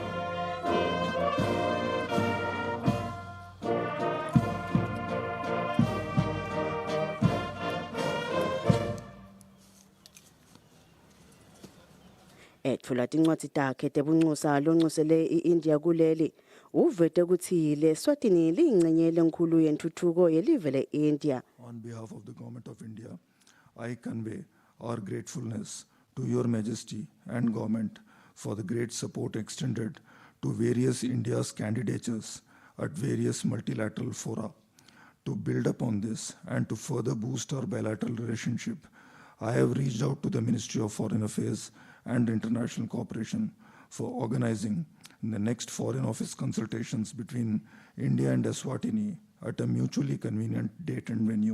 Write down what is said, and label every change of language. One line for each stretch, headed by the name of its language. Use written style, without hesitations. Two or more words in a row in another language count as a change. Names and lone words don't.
Swati: Ethula tincwadzi takhe tebunxusa lonxusele iIndia kuleli uvete ukuthi leSwatini liyingcenye lenkulu yentuthuko yelive leIndia.
English: On behalf of the Government of India, I convey our gratefulness to Your Majesty and Government for the great support extended to various India's candidatures at various multilateral fora. To build upon this and to further boost our bilateral relationship, I have reached out to the Ministry of Foreign Affairs and International Cooperation for organizing the next Foreign Office consultations between India and Eswatini at a mutually convenient date and venue.